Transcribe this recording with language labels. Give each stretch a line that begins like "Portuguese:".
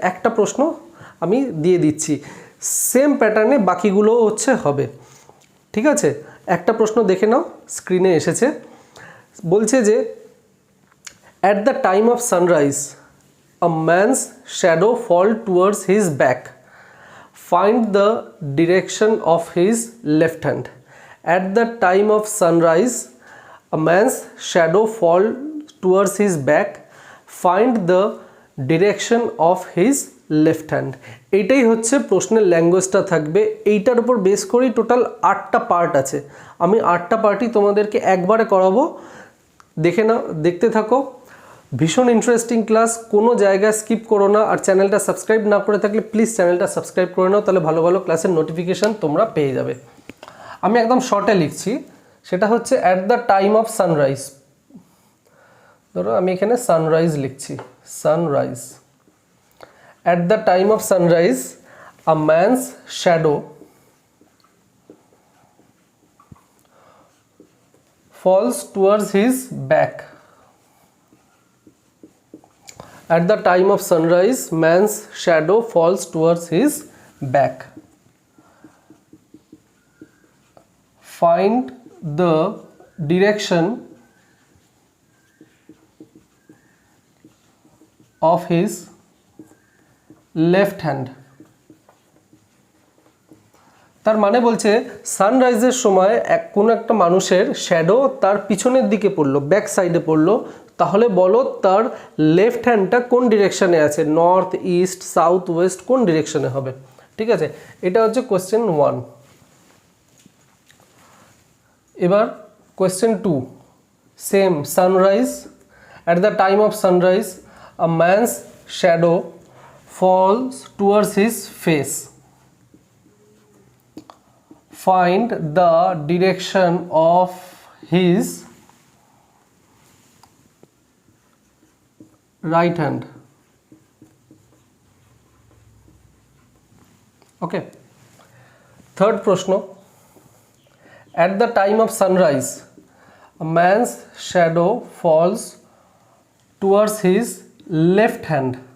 Bangla: একটা প্রশ্ন আমি দিয়ে দিচ্ছি, সেম প্যাটার্নে বাকিগুলোও হচ্ছে হবে। ঠিক আছে, একটা প্রশ্ন দেখে নাও, স্ক্রিনে এসেছে। বলছে যে
English: At the time of sunrise a man's shadow fall towards his back. Find the direction of his left hand. At the time of sunrise, a man's shadow fall towards his back. Find the direction of his left hand.
Bangla: এইটাই হচ্ছে প্রশ্নের ল্যাঙ্গুয়েজটা থাকবে। এইটার উপর base করেই total 8টা part আছে। আমি 8টা পার্টই তোমাদেরকে একবারে করাবো, দেখে নাও, দেখতে থাকো। ভীষণ ইন্টারেস্টিং ক্লাস, কোনো জায়গায় স্কিপ করো না। আর চ্যানেলটা সাবস্ক্রাইব না করে থাকলে প্লিজ চ্যানেলটা সাবস্ক্রাইব করে নাও, তাহলে ভালো ভালো ক্লাসের নোটিফিকেশান তোমরা পেয়ে যাবে। আমি একদম শর্টে লিখছি, সেটা হচ্ছে
English: At the time of sunrise.
Bangla: ধরো আমি এখানে সানরাইজ লিখছি, sunrise.
English: At the time of sunrise, a man's shadow falls towards his back. At the time of sunrise, man's shadow falls towards his back. Find the direction of his left hand.
Bangla: তার মানে বলছে সানরাইজের সময় কোনো একটা মানুষের shadow তার পিছনের দিকে পড়লো, ব্যাক সাইডে পড়লো, তাহলে বলো তার লেফট হ্যান্ডটা কোন ডিরেকশানে আছে, নর্থ, ইস্ট, সাউথ, ওয়েস্ট, কোন ডিরেকশানে হবে। ঠিক আছে, এটা হচ্ছে কোয়েশ্চেন 1। এবার question 2, same, sunrise.
English: At the time of sunrise a man's shadow falls towards his face. Find the direction of his right hand. Okay. Third প্রশ্ন, at the time of sunrise a man's shadow falls towards his left hand.